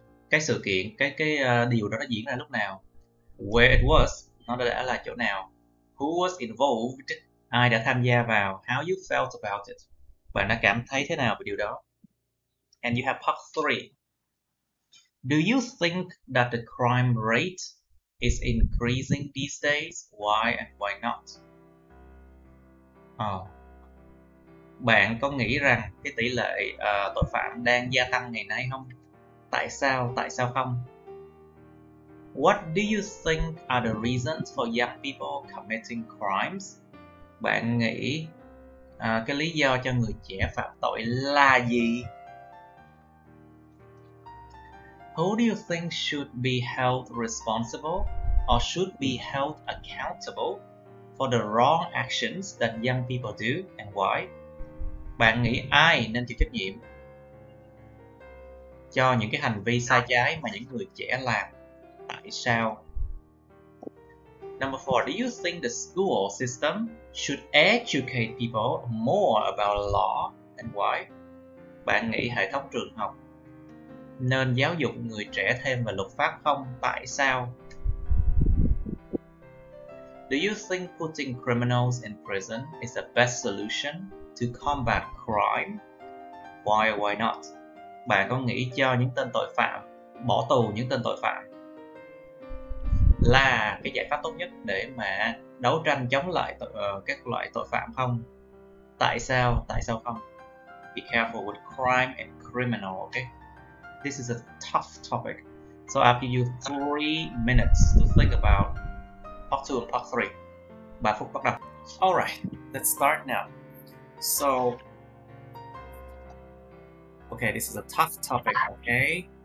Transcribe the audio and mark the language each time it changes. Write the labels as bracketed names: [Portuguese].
[Vietnamese] Cái sự kiện, cái điều đó nó diễn ra lúc nào? [English] Where it was, [Vietnamese] nó đã là chỗ nào? [English] Who was involved? [Vietnamese] Ai đã tham gia vào? [English] How you felt about it? [Vietnamese] Bạn đã cảm thấy thế nào về điều đó? [English] And you have part 3. Do you think that the crime rate is increasing these days? Why and why not? [Vietnamese] Bạn có nghĩ rằng cái tỷ lệ tội phạm đang gia tăng ngày nay không? Tại sao không? [English] What do you think are the reasons for young people committing crimes? [Vietnamese] Bạn nghĩ cái lý do cho người trẻ phạm tội là gì? [English] Who do you think should be held responsible or should be held accountable for the wrong actions that young people do and why? [Vietnamese] Bạn nghĩ ai nên chịu trách nhiệm cho những cái hành vi sai trái mà những người trẻ làm? Tại sao? [English] Number 4, do you think the school system should educate people more about law and why? [Vietnamese] Bạn nghĩ hệ thống trường học nên giáo dục người trẻ thêm về luật pháp không? Tại sao? [English] Do you think putting criminals in prison is the best solution to combat crime? Why or why not? [Vietnamese] Bạn có nghĩ cho những tên tội phạm, bỏ tù những tên tội phạm là cái giải pháp tốt nhất để mà đấu tranh chống lại các loại tội phạm không? Tại sao? Tại sao không? [English] Be careful with crime and criminal, okay? This is a tough topic. So I'll give you 3 minutes to think about part 2 and part 3. [Vietnamese] 3 phút bắt đầu. [English] Alright, let's start now. So, okay, this is a tough topic, okay?